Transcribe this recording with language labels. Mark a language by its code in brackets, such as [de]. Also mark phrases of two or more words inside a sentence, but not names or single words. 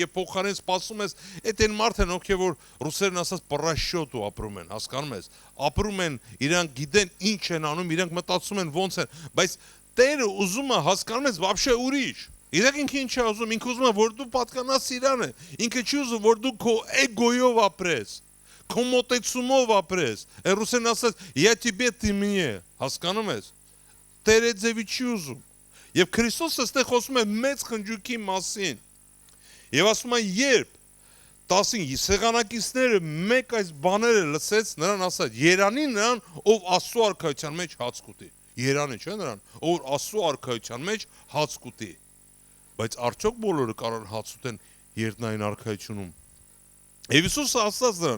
[hy] եւ փոխարեն սպասում ես, այդ այն մարդն են, ովքեր որ ռուսերեն ասած պռաշյոտ ու ապրում են, հասկանում ես, ապրում են, իրանք գիտեն ինչ են անում, իրանք մտածում են ոնց են, բայց Տերը ուզում է հասկանում ես вообще ուրիշ։ Իրենք ինքը ինչ է ուզում, ինքը ուզում է որ դու պատկանաս իրանը, ինքը չի ուզում որ դու քո էգոյով ապրես, քո մոտեցումով ապրես։ Ռուսերեն ասած [ru] я тебе ты мне, [hy] հասկանում ես։ Տերը ձևի չի ուզում։ Եվ Քրիստոսը այստեղ խոսում է մեծ խնջույքի մասին։ Եվ ասում է երբ 10 սեղանակիցները մեկ այս բաները լսեց, նրան ասաց. «Երանի նրան, ով Աստծո արքայության մեջ հաց կուտի»։ Երանի չէ նրան, ով Աստծո արքայության մեջ հաց կուտի։ Բայց արդյոք բոլորը կարող են հաց ուտեն երկնային արքայությունում։ Եվ Հիսուսը ասաց նրան.